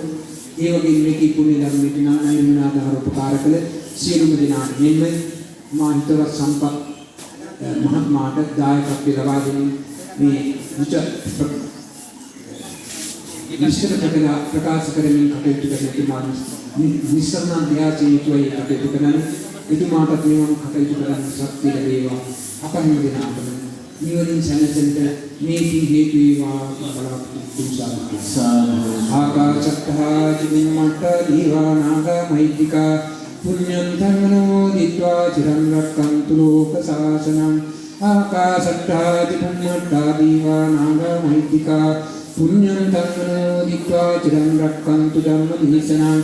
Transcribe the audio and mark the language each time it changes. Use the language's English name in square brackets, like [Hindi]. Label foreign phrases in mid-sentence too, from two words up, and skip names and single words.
[Sinhala] ඒ වගේම මේකී පුණ්‍ය ධර්මයට නායනාදාර උපකාර කළ සියලුම දෙනාට මෙන්න මා හිතවත් සම්පත් මහත්මාට දායකත්වය ලබා දෙමින් මේ විස්තර ප්‍රකාශ කරමින් කටයුතු කරන එතුමා නිස්සරණ ධ්‍යානයේ කටයුතු කරන එතුමාට මෙවන් කටයුතු කරන්න ශක්තිය ලැබේවා. අප හැම දිනකටම නිවනින් සැනසෙන්න මේ පින් හේතු වේවා බලාපොරොත්තු සාදු. [Pali] ආකාශත්තා චුම්මත්තා දීවානාගා මහිද්దికා පුඤ්ඤං ධම්මනෝ දිත්වා චිරං රක්ඛන්තු ලෝක සාසනං. ආකාශත්තා චුම්මත්තා දීවානාගා මහිද්దికා පුඤ්ඤං ධම්මනෝ දිත්වා චිරං රක්ඛන්තු ධම්ම දේශනං.